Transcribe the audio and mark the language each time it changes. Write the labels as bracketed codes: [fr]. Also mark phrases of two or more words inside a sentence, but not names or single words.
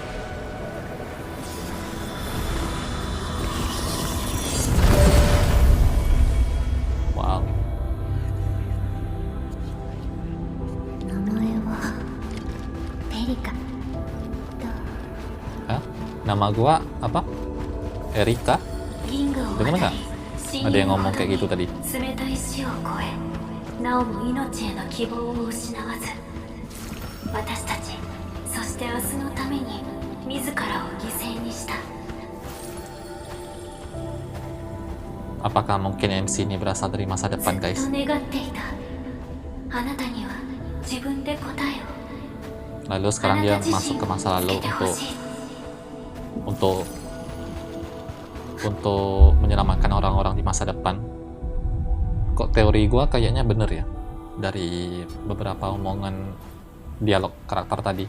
[id] Wow. Hah? Nama gua apa? Erika? Dengar nggak? Ada yang ngomong kayak gitu tadi. [ja] 私たち、そして明日のために自らを犠牲にした。 [id] Apakah mungkin MC ini berasal dari masa depan, guys? [ja] ずっと願っていた。あなたには自分で答えを。 [id] Lalu sekarang dia masuk ke masa lalu untuk menyelamatkan orang-orang di masa depan. Kok teori gua kayaknya bener ya dari beberapa omongan dialog karakter tadi.